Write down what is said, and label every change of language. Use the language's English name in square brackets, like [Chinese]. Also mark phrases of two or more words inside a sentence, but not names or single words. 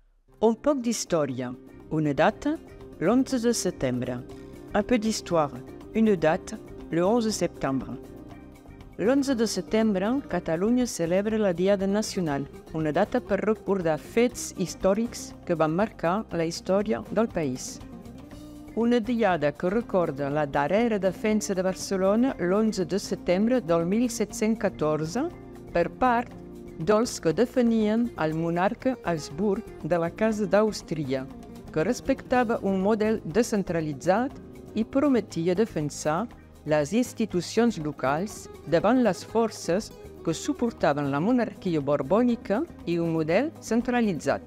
[Catalan] Un poc d'història, una data, l'11 de setembre. [French] Un peu d'histoire, une date, le 11 septembre. [Catalan] L'11 de setembre, Catalunya celebra la Diada Nacional, una data per recordar fets històrics que van marcar la història del país. Una diada que recorda la darrera defensa de Barcelona l'11 de setembre del 1714 per part dels que defenien el monarca Habsburg de la Casa d'Àustria, que respectava un model descentralitzat i prometia defensar les institucions locals davant les forces que suportaven la monarquia borbònica i un model centralitzat.